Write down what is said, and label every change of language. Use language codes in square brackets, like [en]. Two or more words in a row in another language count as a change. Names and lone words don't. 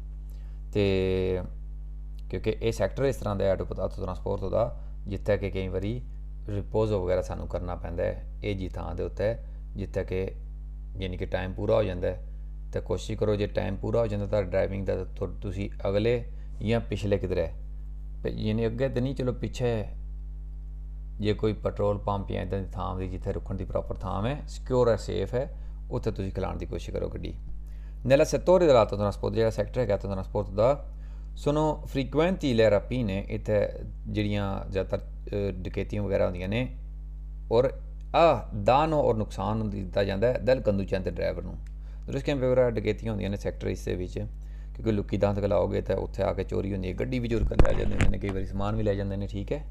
[pa] ਅਤੇ ਕਿਉਂਕਿ ਇਹ ਸੈਕਟਰ ਇਸ ਤਰ੍ਹਾਂ ਦਾ ਆਟੋ ਟਰਾਂਸਪੋਰਟ ਦਾ ਜਿੱਥੇ ਕਿ ਕਈ ਵਾਰੀ ਰਿਪੋਜ਼ੋ ਵਗੈਰਾ ਸਾਨੂੰ ਕਰਨਾ ਪੈਂਦਾ ਹੈ ਇਹ ਜੀ ਥਾਂ ਦੇ ਉੱਤੇ ਜਿੱਥੇ ਕਿ ਯਾਨੀ ਕਿ ਟਾਈਮ ਪੂਰਾ ਹੋ ਜਾਂਦਾ ਤਾਂ ਕੋਸ਼ਿਸ਼ ਕਰੋ ਜੇ ਟਾਈਮ ਪੂਰਾ ਹੋ ਜਾਂਦਾ ਤਾਂ ਡਰਾਈਵਿੰਗ ਦਾ ਤੁਸੀਂ ਅਗਲੇ ਜਾਂ ਪਿਛਲੇ ਕਿਧਰੇ ਯਾਨੀ ਅੱਗੇ ਤਾਂ ਨਹੀਂ ਚਲੋ ਪਿੱਛੇ ਜੇ ਕੋਈ ਪੈਟਰੋਲ ਪੰਪ ਜਾਂ ਇੱਦਾਂ ਦੀ ਥਾਂ ਦੀ ਜਿੱਥੇ ਰੁਕਣ ਦੀ ਪ੍ਰੋਪਰ ਥਾਂ ਹੈ ਸਿਕਿਉਰ ਹੈ ਸੇਫ ਹੈ ਉੱਥੇ ਤੁਸੀਂ ਖਲਾਉਣ ਦੀ ਕੋਸ਼ਿਸ਼ ਕਰੋ ਗੱਡੀ। [it] Nella settore dell'autotrasporto, [pa] ਜਿਹੜਾ ਸੈਕਟਰ ਹੈਗਾ autotrasporto ਦਾ, [it] sono frequenti le rapine, [pa] ਇੱਥੇ ਜਿਹੜੀਆਂ ਜ਼ਿਆਦਾਤਰ ਡਕੈਤੀਆਂ ਵਗੈਰਾ ਹੁੰਦੀਆਂ ਨੇ, ਔਰ ਦਾਨੋ ਔਰ ਨੁਕਸਾਨ ਦਿੱਤਾ ਜਾਂਦਾ ਹੈ [it] dal conducente [pa] ਤੇ ਡਰਾਈਵਰ ਨੂੰ। ਦਰੁਸਕਿਆਂ ਵਗੈਰਾ ਡਕੈਤੀਆਂ ਹੁੰਦੀਆਂ ਨੇ ਸੈਕਟਰ ਇਸ ਦੇ ਵਿੱਚ, ਕਿਉਂਕਿ ਲੁੱਕੀ ਦਾਂਤ ਖਲਾਓਗੇ ਤਾਂ ਉੱਥੇ ਆ ਕੇ ਚੋਰੀ ਹੁੰਦੀ ਹੈ, ਗੱਡੀ ਵੀ ਚੋਰ ਕਰ ਲੈ ਜਾਂਦੇ ਨੇ, ਕਈ ਵਾਰੀ ਸਮਾਨ ਵੀ ਲੈ ਜਾਂਦੇ ਨੇ, ਠੀਕ ਹੈ।